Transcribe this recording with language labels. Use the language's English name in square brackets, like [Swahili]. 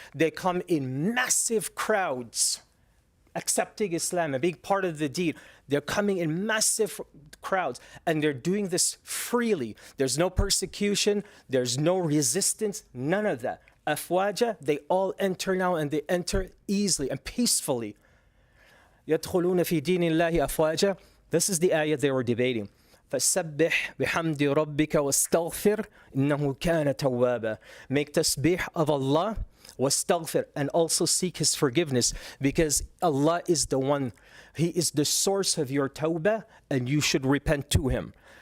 [English] They come in massive crowds accepting Islam and being part of the deen. They're coming in massive crowds and they're doing this freely. There's no persecution, there's no resistance, none of that. Afwaja, they all enter now and they enter easily and peacefully. [Arabic] يدخلون في دين الله أفواجا. [English] This is the ayah they were debating. [Arabic] فَسَبِّحْ بِحَمْدِ رَبِّكَ وَاسْتَغْفِرْ إِنَّهُ كَانَ تَوَّابًا. [English] Make tasbih of Allah, wastaghfir, and also seek His forgiveness, because Allah is the one, He is the source of your tawbah, and you should repent to Him.